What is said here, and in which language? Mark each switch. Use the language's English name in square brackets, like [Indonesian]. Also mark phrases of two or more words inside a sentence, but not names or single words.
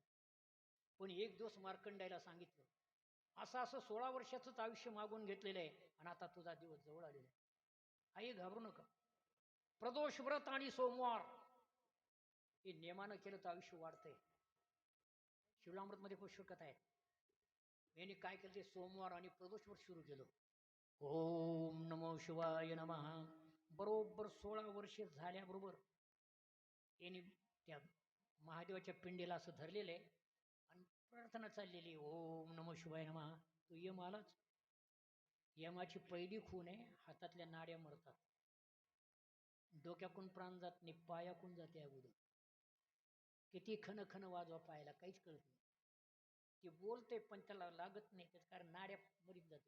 [Marathi] पण एक दिवस मार्कंडायला सांगितलं, असं असं 16 वर्षाचंच आयुष्य मागून घेतलेलं आहे आणि आता तुझा दिवस जवळ आलेला आहे. आई घाबरू नका. प्रदोष व्रत आणि सोमवार हे नियमानं केलं तर आयुष्य वाढतंय. शिवलामृत मध्ये पुष्कळ कथा आहे. यांनी काय केलं, ते सोमवार आणि प्रदोष व्रत सुरू केलं. [Sanskrit] ओम नमो शिवाय नमः. [Marathi] बरोबर 16 वर्ष झाल्याबरोबर यांनी त्या महादेवाच्या पिंडीला असं धरलेलं आहे आणि प्रार्थना चाललेली, [Sanskrit] ओम नमो शिवाय नमः. [Marathi] तो यम आलाच. यमाची पहिली खून आहे, हातातल्या नाड्या मरतात. डोक्याकून प्राण जात नाही, पायाकून जाते अगोदर. किती खन खन वाजवा पायाला, काहीच कळत नाही. ते बोलते पण त्याला लागत नाही, त्याच कारण नाड्या मरीत जाते.